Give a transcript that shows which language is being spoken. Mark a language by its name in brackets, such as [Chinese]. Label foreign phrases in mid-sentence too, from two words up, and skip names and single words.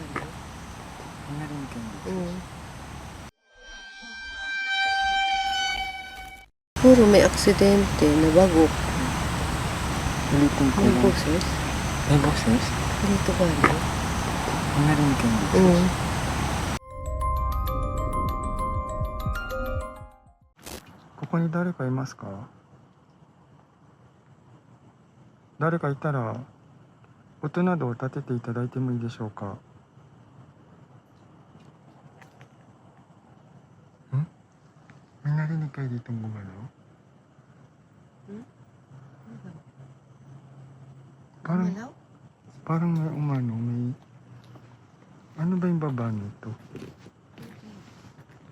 [Filipino] May narinig kang boses. Siguro may aksidente, nabagok. Ulitin ko May lang. boses. May boses? Dito ba? May narinig kang boses. [Japanese] ここに誰かいますか？誰かいたら音などを立てていただいてもいいでしょうか？ [Filipino] May narinig kayo ditong gumalaw? Parang may ano ba yung baba nito?